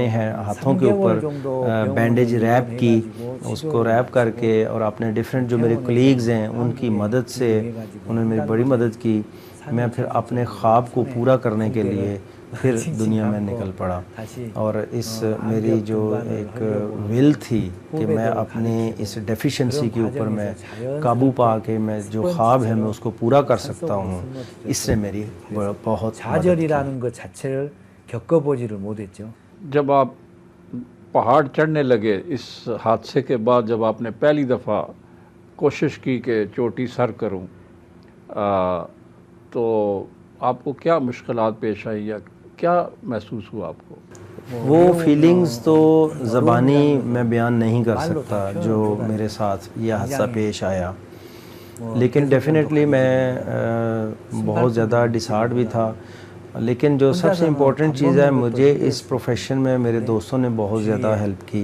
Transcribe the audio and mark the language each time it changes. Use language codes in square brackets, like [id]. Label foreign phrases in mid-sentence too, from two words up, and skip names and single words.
[ur] ہاتھوں کے اوپر [en] bandage wrap [ur] کی، اس کو ریپ کر کے، اور اپنے ڈیفرنٹ جو میرے کلیگز ہیں ان کی مدد سے، انہوں نے میری بڑی مدد کی، میں پھر اپنے خواب کو پورا کرنے کے لیے پھر دنیا میں نکل پڑا، اور اس میری جو ایک ول تھی کہ میں اپنی اس ڈیفیشنسی کے اوپر میں قابو پا کے میں جو خواب ہے میں اس کو پورا کر سکتا ہوں، اس سے میری بہت [ko] 좌절이라는 것 자체를 겪어보지를 못했죠۔ [ur] جب آپ پہاڑ چڑھنے لگے اس حادثے کے بعد، جب آپ نے پہلی دفعہ کوشش کی کہ چوٹی سر کروں، تو آپ کو کیا مشکلات پیش آئی یا کیا محسوس ہوا آپ کو؟ وہ فیلنگز تو زبانی میں بیان نہیں کر سکتا جو میرے ساتھ یہ حادثہ پیش آیا، لیکن ڈیفینیٹلی میں بہت زیادہ ڈس ہارٹ بھی تھا، لیکن جو سب سے امپورٹنٹ چیز ہے مجھے اس پروفیشن میں میرے دوستوں نے بہت زیادہ ہیلپ کی.